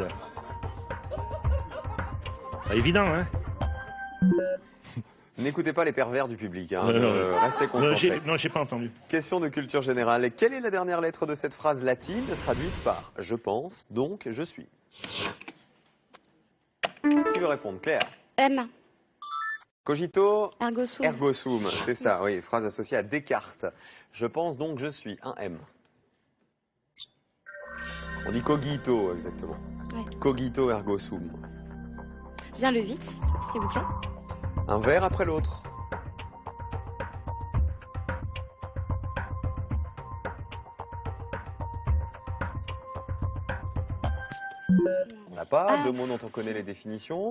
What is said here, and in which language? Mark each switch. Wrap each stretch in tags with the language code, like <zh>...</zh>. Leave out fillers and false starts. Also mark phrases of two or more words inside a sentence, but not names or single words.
<fr>Pas évident, hein? N'écoutez pas les pervers du public, hein. Non. Restez concentrés. Non, j'ai pas entendu. Question de culture générale. Quelle est la dernière lettre de cette phrase latine traduite par « je pense, donc je suis » ? Qui veut répondre? Claire. M.</fr> <la>Cogito Ergo sum. ergo sum,</la> <fr>c'est ça, oui, phrase associée à Descartes. Je pense donc je suis, un M. On dit cogito, exactement. Ouais.</fr> <la>Cogito ergo sum.</la> <fr>Vient le 8, s'il vous plaît. Un verre après l'autre. On n'a pas, Ah. deux mots dont on connaît les définitions.</fr>